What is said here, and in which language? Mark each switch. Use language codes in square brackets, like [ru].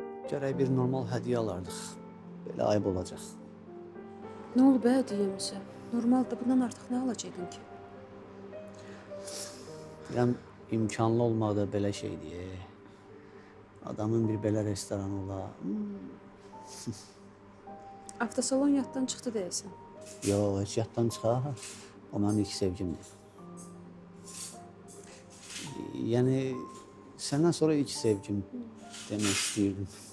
[az] Gərək bir normal hədiyyə alardıq. Belə ayıb olacaq. [tr] Ne oldu be hediyemize? Normalde bundan artık ne alacaktın ki? [az] Deyirəm, imkanlı olmaq da belə şeydir. Adamın bir belə restoranı ola. Avtosalon yaddan çıxdı deyəsən. Yox, heç yaddan çıxar. O mənim ilk sevgimdir. Yəni, səndən sonra ilk sevgim demək istəyirdim.